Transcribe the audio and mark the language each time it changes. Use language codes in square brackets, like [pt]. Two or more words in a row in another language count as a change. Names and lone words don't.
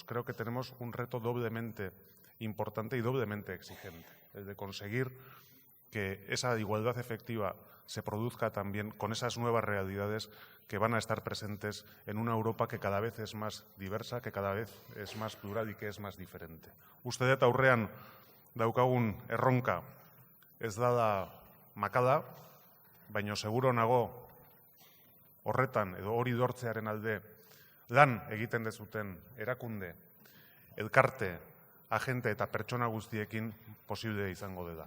[es] Creo que tenemos un reto doblemente importante y doblemente exigente, el de conseguir que esa igualdad efectiva se produzca también con esas nuevas realidades que van a estar presentes en una Europa que cada vez es más diversa, que cada vez es más plural y que es más diferente. [eu] Uste dut aurrean daukagun erronka ez dala makala, baina seguro nago horretan edo hori lortzearen alde lan egiten dezuten erakunde, elkarte, agente eta pertsona guztiekin posible izango dela.